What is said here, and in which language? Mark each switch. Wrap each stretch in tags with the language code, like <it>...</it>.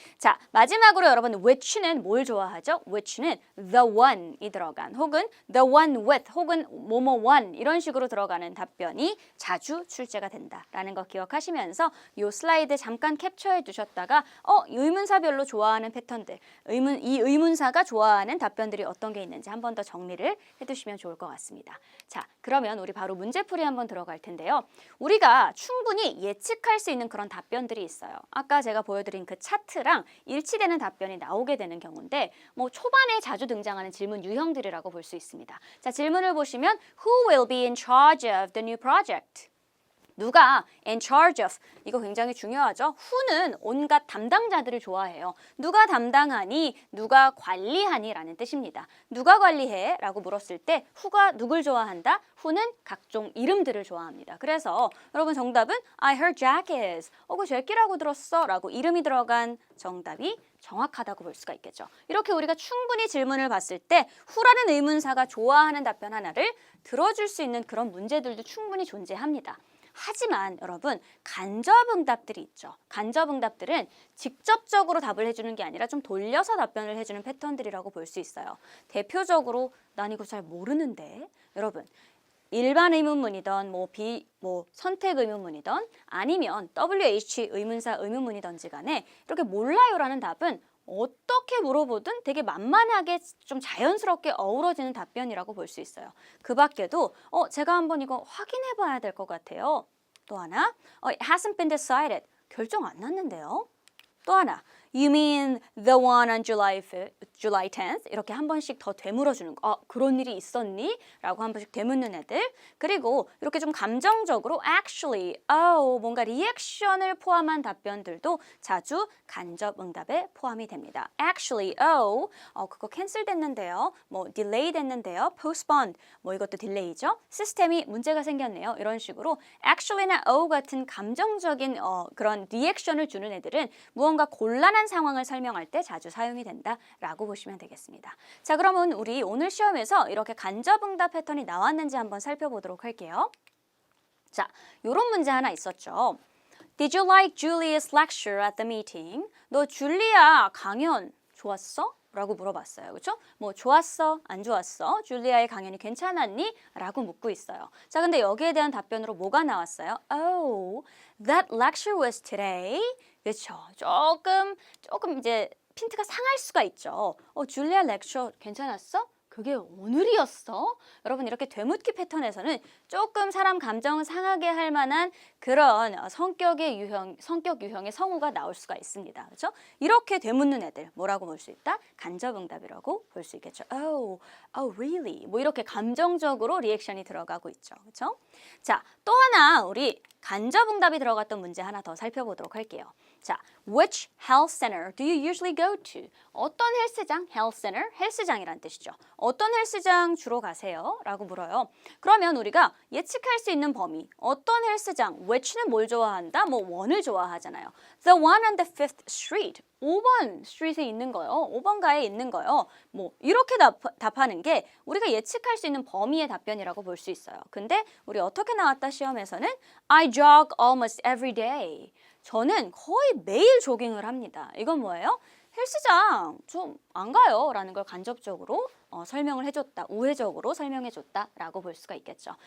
<ko>자, 마지막으로 여러분 which는 뭘 좋아하죠? which는 the one이 들어간 혹은 the one with 혹은 뭐뭐 one 이런 식으로 들어가는 답변이 자주 출제가 된다라는 거 기억하시면서 이 슬라이드 잠깐 캡처해 두셨다가 의문사별로 좋아하는 패턴들, 이 의문사가 좋아하는 답변들이 어떤 게 있는지 한 번 더 정리를 해두시면 좋을 것 같습니다. 자, 그러면 우리 바로 문제풀이 한번 들어갈 텐데요. 우리가 충분히 예측할 수 있는 그런 답변들이 있어요. 아까 제가 보여드린 그 차트랑 일치되는 답변이 나오게 되는 경우인데 뭐 초반에 자주 등장하는 질문 유형들이라고 볼 수 있습니다. 자, 질문을 보시면</ko> <en>Who will be in charge of the new project?</en> <ko>누가 in charge of, 이거 굉장히 중요하죠. who는 온갖 담당자들을 좋아해요. 누가 담당하니, 누가 관리하니 라는 뜻입니다. 누가 관리해? 라고 물었을 때 who가 누굴 좋아한다? who는 각종 이름들을 좋아합니다. 그래서 여러분 정답은</ko> <en>I heard Jack is.</en> <ko>그 제키라고 들었어 라고 이름이 들어간 정답이 정확하다고 볼 수가 있겠죠. 이렇게 우리가 충분히 질문을 봤을 때 who라는 의문사가 좋아하는 답변 하나를 들어줄 수 있는 그런 문제들도 충분히 존재합니다. 하지만 여러분 간접응답들이 있죠. 간접응답들은 직접적으로 답을 해주는 게 아니라 좀 돌려서 답변을 해주는 패턴들이라고 볼 수 있어요. 대표적으로 난 이거 잘 모르는데 여러분 일반 의문문이던 뭐 선택 의문문이던 아니면 WH 의문사 의문문이던지 간에 이렇게 몰라요라는 답은 어떻게 물어보든 되게 만만하게 좀 자연스럽게 어우러지는 답변이라고 볼 수 있어요. 그 밖에도 제가 한번 이거 확인해 봐야 될 것 같아요. 또 하나,</ko> <en>it hasn't been decided.</en> <ko>결정 안 났는데요. 또 하나,</ko> <en>You mean the one on July 10th?</en> <ko>이렇게 한 번씩 더 되물어주는 거. 그런 일이 있었니? 라고 한 번씩 되묻는 애들. 그리고 이렇게 좀 감정적으로 actually, 뭔가 리액션을 포함한 답변들도 자주 간접 응답에 포함이 됩니다. Actually, 그거 캔슬 됐는데요. 뭐 delay 됐는데요. postponed, 뭐 이것도 딜레이죠. 시스템이 문제가 생겼네요. 이런 식으로 actually나 같은 감정적인 그런 리액션을 주는 애들은 무언가 곤란한 상황을 설명할 때 자주 사용이 된다라고 보시면 되겠습니다. 자, 그러면 우리 오늘 시험에서 이렇게 간접응답 패턴이 나왔는지 한번 살펴보도록 할게요. 자, 요런 문제 하나 있었죠.</ko> <en>Did you like Julia's lecture at the meeting?</en> <ko>너 줄리아 강연 좋았어? 라고 물어봤어요. 그렇죠? 뭐 좋았어? 안 좋았어? 줄리아의 강연이 괜찮았니? 라고 묻고 있어요. 자, 근데 여기에 대한 답변으로 뭐가 나왔어요?</ko> <en>Oh, that lecture was today.</en> <ko>그렇죠? 조금 이제 핀트가 상할 수가 있죠. 줄리아 렉처 괜찮았어? 그게 오늘이었어? 여러분 이렇게 되묻기 패턴에서는 조금 사람 감정을 상하게 할 만한 그런 성격 유형의 성우가 나올 수가 있습니다. 그렇죠? 이렇게 되묻는 애들 뭐라고 볼 수 있다? 간접응답이라고 볼 수 있겠죠.</ko> <en>Oh, really?</en> <ko>뭐 이렇게 감정적으로 리액션이 들어가고 있죠. 그렇죠? 자, 또 하나 우리 간접응답이 들어갔던 문제 하나 더 살펴보도록 할게요.</ko> <en>자, which health center do you usually go to?</en> <ko>어떤 헬스장? health center, 헬스장이란 뜻이죠. 어떤 헬스장 주로 가세요? 라고 물어요. 그러면 우리가 예측할 수 있는 범위, 어떤 헬스장, which는 뭘 좋아한다? 뭐 one을 좋아하잖아요.</ko> <en>The one on the 5th street,</en> <ko>5번 스트리트에 있는 거요. 5번가에 있는 거요. 뭐 이렇게 답하는 게 우리가 예측할 수 있는 범위의 답변이라고 볼 수 있어요. 근데 우리 어떻게 나왔다 시험에서는</ko> <en>I jog almost every day.</en> <ko>저는 거의 매일 조깅을 합니다. 이건 뭐예요? 헬스장 좀 안 가요 라는 걸 간접적으로 설명을 해줬다, 우회적으로 설명해줬다 라고 볼 수가 있겠죠.</ko>